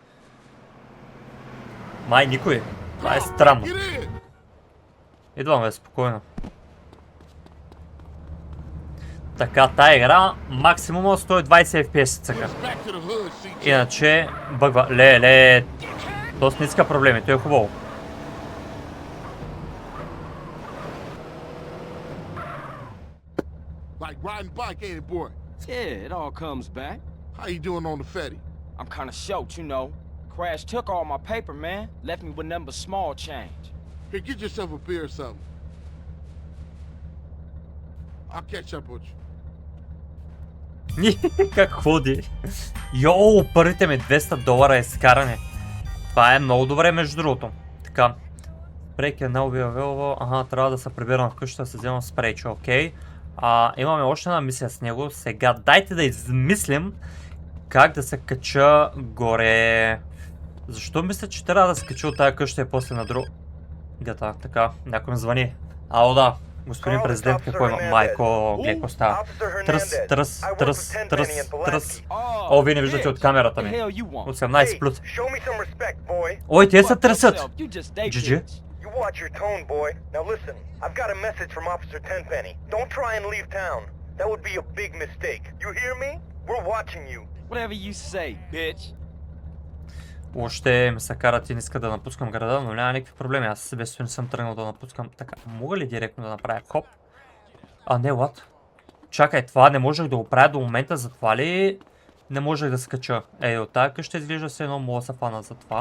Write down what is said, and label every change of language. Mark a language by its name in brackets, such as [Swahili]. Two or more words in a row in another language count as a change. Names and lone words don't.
[Bulgarian] Май никой. Това е странно. Идвам, бе, спокойно. Така, тая игра максимум 120 FPS цъка. Иначе бъгва. Ле. Тоест не иска проблеми, то е хубаво. [English] Like riding bike, ain't it, boy? Yeah, it all comes back. How you doing on the Fetty? I'm kinda short, you know. Crash took all my paper, man. Left me with nothing but small change. Here, get yourself a beer or something. I'll catch up with you. [Bulgarian] Как ходи? Йоу, първите ми $200 е скаране. Това е много добре, между другото. Така. Спрейк е [English] now available. [Bulgarian] Ага, трябва да се прибирам вкъщи да се вземам спрейче, окей. Имаме още една мисия с него. Сега дайте да измислим как да се кача горе. Защо мисля, че трябва да се кача от тая къща и после на другата? Така, някой ми звъни. Ало, да. Господин президент, какво има? Майко, гледай какво става. Тръс. О, вие не виждате от камерата ми. От 17 плюс. Ой, те се тръсят. GG. [English] You watch your tone, boy. Now listen, I've got a message from Officer Tenpenny. Don't try and leave town. That would be a big mistake. You hear me? We're watching you. Whatever you say, bitch. [Bulgarian] Още ме се карат и не иска да напускам града, но няма никакви проблеми. Аз себе си не съм тръгнал да напускам. Така, мога ли директно да направя хоп? Не, what? Чакай, това не можех да го правя до момента, затова ли не можех да скача? От тази къща изглежда се едно, мога да се фана за това.